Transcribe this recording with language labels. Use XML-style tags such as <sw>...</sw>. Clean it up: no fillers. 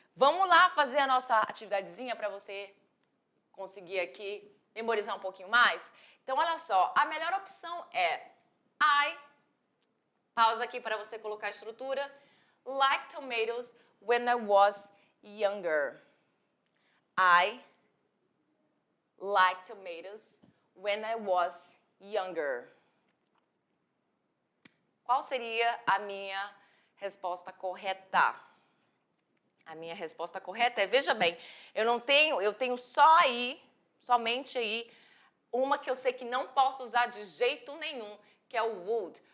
<pt>Vamos lá fazer a nossa atividadezinha para você conseguir aqui memorizar um pouquinho mais? Então, olha só, a melhor opção é pausa aqui para você colocar a estrutura,</pt> <en>like tomatoes when I was younger. I like tomatoes when I was younger.</en> <pt>Qual seria a minha resposta correta? A minha resposta correta é, veja bem, eu tenho somente aí, uma que eu sei que não posso usar de jeito nenhum, que é o would.</pt>